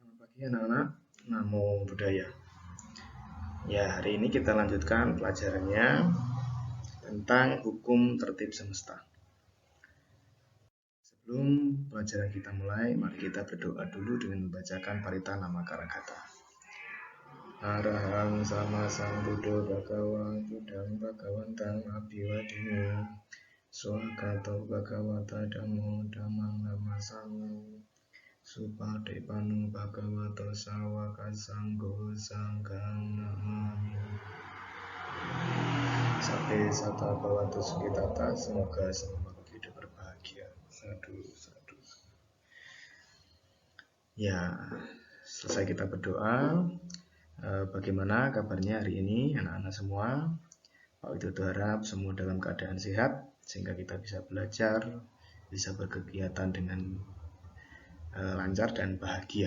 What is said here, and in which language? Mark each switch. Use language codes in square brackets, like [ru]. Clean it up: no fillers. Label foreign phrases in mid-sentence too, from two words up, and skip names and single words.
[id] pagi anak-anak, [pi] namo buddhaya. [id] Ya, hari ini kita lanjutkan pelajarannya tentang hukum tertib semesta. Sebelum pelajaran kita mulai, mari kita berdoa dulu dengan membacakan Parithanama Karagata. [pi] Arahang sama sambuddho bhagava buddhang bhagavantang abhiwadimi swagato bhagavata dhammo dhammang namasami Supadepanu bhagavato sawaka sanggo sanghang namami. Sabe sata bhavatu sukitata, [id] semoga semua hidup berbahagia. Sadu. Ya, selesai kita berdoa. Bagaimana kabarnya hari ini anak-anak semua? Pak Widodo harap semua dalam keadaan sehat sehingga kita bisa belajar, bisa berkegiatan dengan lancar dan bahagia.